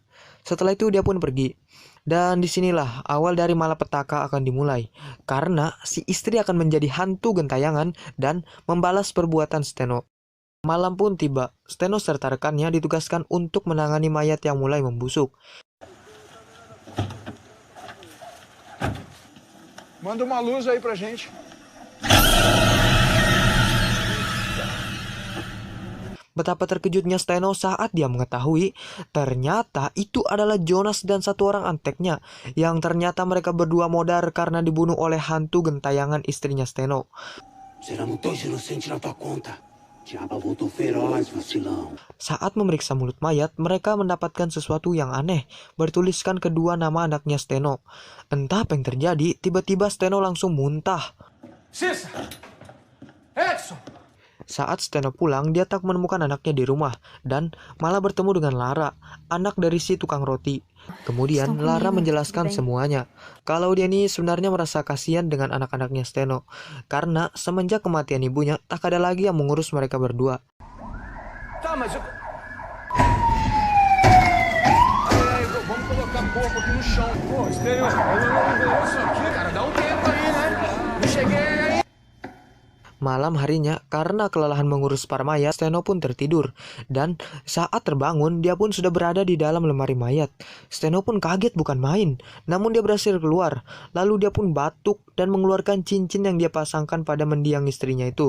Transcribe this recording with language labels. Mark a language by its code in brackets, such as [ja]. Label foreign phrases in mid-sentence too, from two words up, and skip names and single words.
[id] Setelah itu dia pun pergi. Dan disinilah awal dari malapetaka akan dimulai, karena si istri akan menjadi hantu gentayangan dan membalas perbuatan Steno. Malam pun tiba, Steno serta rekannya ditugaskan untuk menangani mayat yang mulai membusuk. [pt] Manda uma luz aí pra gente. [id] Betapa terkejutnya Steno saat dia mengetahui ternyata itu adalah Jonas dan satu orang anteknya, yang ternyata mereka berdua modar karena dibunuh oleh hantu gentayangan istrinya Steno. [pt] Seramos dois inocentes na tua conta. Diaba voltou feroz, vacilão. [id] Saat memeriksa mulut mayat, mereka mendapatkan sesuatu yang aneh, bertuliskan kedua nama anaknya Steno. Entah apa yang terjadi, tiba-tiba Steno langsung muntah. Cissa! Edson! Saat Steno pulang, dia tak menemukan anaknya di rumah dan malah bertemu dengan Lara, anak dari si tukang roti. Kemudian Lara menjelaskan semuanya, kalau dia ini sebenarnya merasa kasihan dengan anak-anaknya Steno, karena semenjak kematian ibunya, tak ada lagi yang mengurus mereka berdua. [pt] Tá, mas eu... Vamos colocar corpo aqui no chão. Pô, estéreo. Isso aqui, cara, dá um tempo aí, né? Não cheguei aí. [id] Malam harinya, karena kelelahan mengurus para mayat, Steno pun tertidur. Dan saat terbangun, dia pun sudah berada di dalam lemari mayat. Steno pun kaget bukan main, namun dia berhasil keluar. Lalu dia pun batuk dan mengeluarkan cincin yang dia pasangkan pada mendiang istrinya itu.